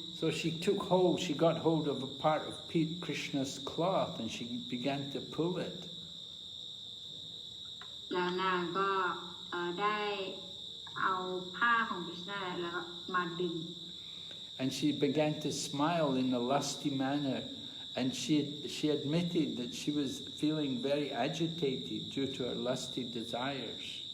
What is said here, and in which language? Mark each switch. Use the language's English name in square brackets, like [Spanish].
[English] So she got hold of a part of Krishna's cloth and she began to pull it. [Thai] แล้วนางก็ได้เอาผ้าของกฤษณะแล้วมาดึง [English] And she began to smile in a lusty manner. And she admitted that she was feeling very agitated due to her lusty desires.